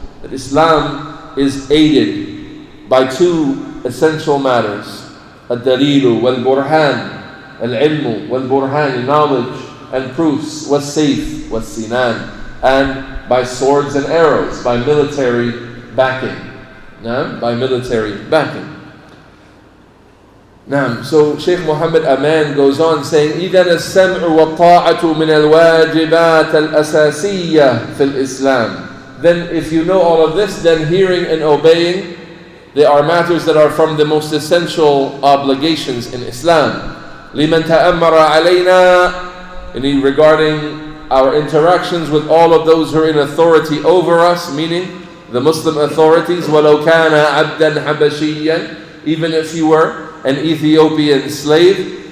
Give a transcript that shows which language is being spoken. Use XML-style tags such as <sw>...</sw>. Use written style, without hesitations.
<en>That Islam is aided by two essential matters:</en> <ar>ad-dalilu wal-burhan, al-ilmu wal-burhan,</ar> <en>knowledge and proofs,</en> <ar>was-sayf was-sinan,</ar> <en>and by swords and arrows, by military backing. By military backing. So Shaykh Muhammad Aman goes on saying,</en> <ar>إِذَنَ السَّمْعُ وَالطَّاعَةُ مِنَ الْوَاجِبَاتِ الْأَسَاسِيَّةِ فِي الْإِسْلَامِ.</ar> <en>then if you know all of this, then hearing and obeying, they are matters that are from the most essential obligations in Islam.</en> <ar>لِمَنْ تَأَمَّرَ عَلَيْنَا,</ar> <en>regarding our interactions with all of those who are in authority over us, meaning the Muslim authorities,</en> <ar>وَلَوْ كَانَ عَبْدًا حَبَشِيًّا,</ar> <en>even if you were an Ethiopian slave,</en>